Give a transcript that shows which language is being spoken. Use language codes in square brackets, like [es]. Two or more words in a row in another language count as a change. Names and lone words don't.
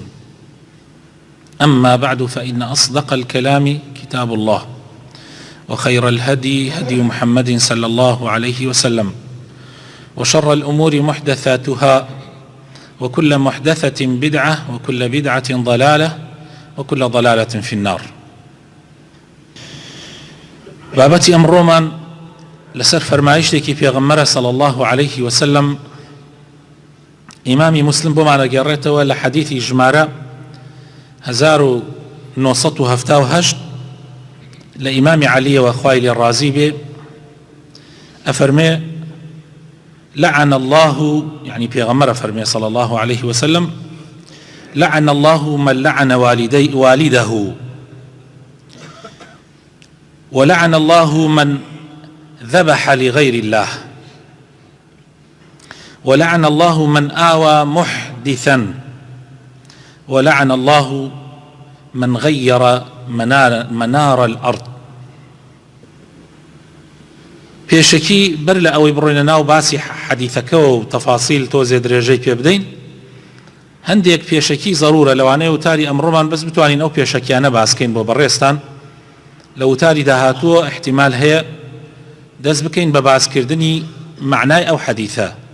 [ar] أما بعد، فإن أصدق الكلام كتاب الله، وخير الهدي هدي محمد صلى الله عليه وسلم، وشر الأمور محدثاتها، وكل محدثة بدعة، وكل بدعة ضلالة، وكل ضلالة في النار. [ckb] بابەتی ئەمڕۆمان لەسەر فەرمایشتێکی پێغەمبەرە [ar] صلى الله عليه وسلم [ckb] ئیمامی مسلم بۆمان دەگەڕێتەوە لە حەدیثی ژمارە 1978 لە ئیمامی عەلیەوە خوای لێ ڕازی بێ، ئەفەرمێ: [ar] لعن الله، يعني [ckb] پێغەمبەر ئەفەرمێ [ar] صلى الله عليه وسلم: لعن الله من لعن والده، ولعن الله من ذبح لغير الله، ولعن الله من آوى محدثا، ولعن الله من غير منار الأرض. [ckb] پێشەکی بەر لە ئەوەی بڕۆینە ناو باسی حەدیثەکە و تەفاسیل تۆزێ درێژەی پێ بدەین، هەندێک پێشەکی ضرورە لەوانەیە وتاری ئەمڕۆمان بەس بتوانین ئەو پێشەکیانە باسکەین بۆ بەڕێستان. لە وتاری داهاتووە احتیمال هەیە دەست بکەین بە باسکردنی معنای ئەو حەدیثە.